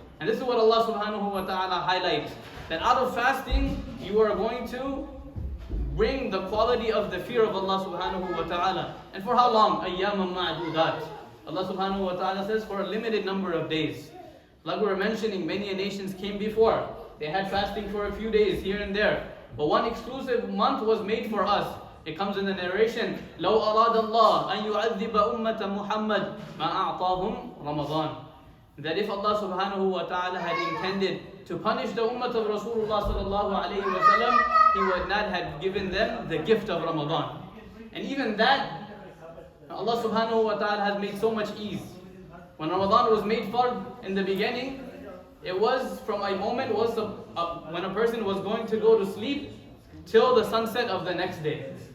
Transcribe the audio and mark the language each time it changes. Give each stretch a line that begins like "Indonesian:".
English: And this is what Allah subhanahu wa ta'ala highlights. That out of fasting, you are going to bring the quality of the fear of Allah subhanahu wa ta'ala. And for how long?
Arabic: أَيَّامًا مَعْدُودَاتٍ.
English: Allah subhanahu wa ta'ala says for a limited number of days. Like we were mentioning, many nations came before. They had fasting for a few days here and there. But one exclusive month was made for us. It comes in the narration,
Arabic: لَوْ أَرَادَ اللَّهُ أَن يُعَذِّبَ أُمَّةَ مُحَمَّدٍ مَا أَعْطَاهُمْ رَمَضَانَ.
English: That if Allah subhanahu wa ta'ala had intended to punish the ummah of Rasulullah sallallahu alayhi wa sallam, He would not have given them the gift of Ramadan. And even that, Allah subhanahu wa ta'ala has made so much ease. When Ramadan was made fard in the beginning, it was from a moment when a person was going to go to sleep till the sunset of the next day.